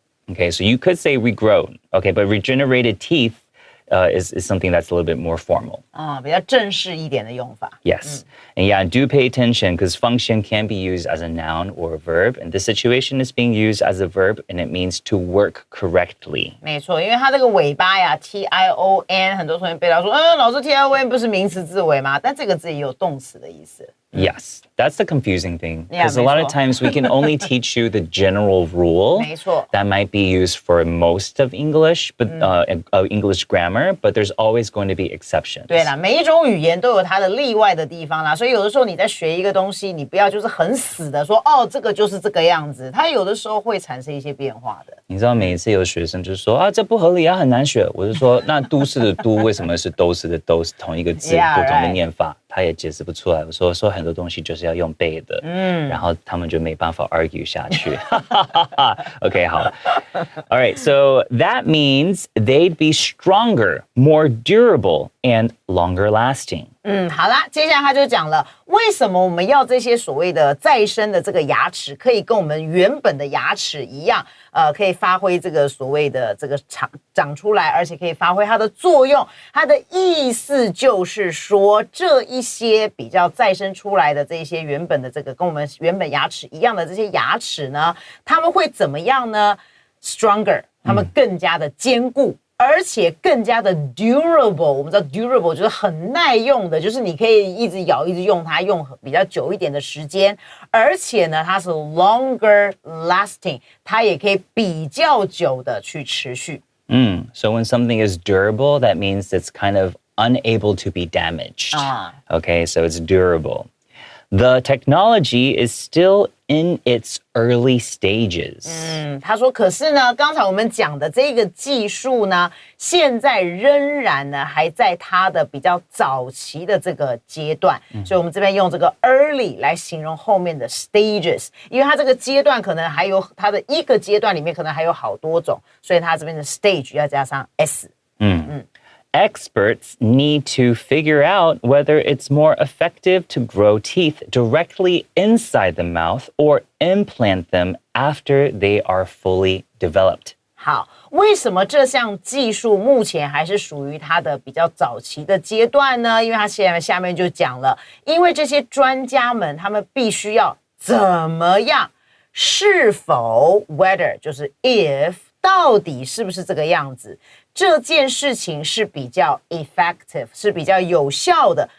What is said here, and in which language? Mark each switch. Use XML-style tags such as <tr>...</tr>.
<en>Okay, so you could say regrown. Okay, but regenerated teeth is something that's a little bit more formal.</en> <zh>比较正式一点的用法。</zh> <en>Yes. And yeah, do pay attention because function can be used as a noun or a verb. And this situation is being used as a verb and it means to work correctly.</en> <zh>没错，因为它这个尾巴呀 tion， 很多同学背到说，老师 tion 不是名词字尾吗？但这个字也有动词的意思。</zh> <en>Yes, that's the confusing thing. Yeah, Because a lot of times we can only teach you the general rule</en> <zh>没错。</zh> <en>that might be used for most of English, but English grammar, but there's always going to be exceptions.</en> <zh>对啦，每一种语言都有它的例外的地方啦，所以有的时候你在学一个东西，你不要就是很死的说，这个就是这个样子，它有的时候会产生一些变化的。你知道每一次有学生就是说这不合理啊，很难学。我就说那都市的都为什么是都市的都是同一个字，</zh> <en>Yeah,</en> <zh>不同的</zh> <en>right.</en> <zh>念法，他也解释不出来。我说很多东西就是要用背的，然后他们就没办法 argue 下去。 OK， 好。</zh> <en>All right, so that means they'd be stronger, more durable, and longer lasting.</en> <zh>好啦，接下来他就讲了，为什么我们要这些所谓的再生的这个牙齿，可以跟我们原本的牙齿一样，可以发挥这个所谓的这个长出来，而且可以发挥它的作用。它的意思就是说，这一些比较再生出来的这些原本的这个跟我们原本牙齿一样的这些牙齿呢，它们会怎么样呢 ？Stronger， 它们更加的坚固。而且更加的 durable， 我们知道 durable 就是很耐用的，就是你可以一直咬一直用它，用比较久一点的时间。而且呢，它是 longer lasting， 它也可以比较久的去持续。</zh> <en>So when something is durable, that means it's kind of unable to be damaged. Okay, so it's durable. The technology is still in its early stages.</en> <zh>他说，可是呢，刚才我们讲的这个技术呢，现在仍然呢还在它的比较早期的这个阶段，所以我们这边用这个 early 来形容后面的 stages， 因为它这个阶段可能还有它的一个阶段里面可能还有好多种，所以它这边的 stage 要加上 s。</zh> <en>Experts need to figure out whether it's more effective to grow teeth directly inside the mouth or implant them after they are fully developed.</en> <zh>好，为什么这项技术目前还是属于它的比较早期的阶段呢？因为它下面就讲了，因为这些专家们他们必须要怎么样，是否 whether 就是 if 到底是不是这个样子，这件事情是比较 effective， 是比较有效的。</zh>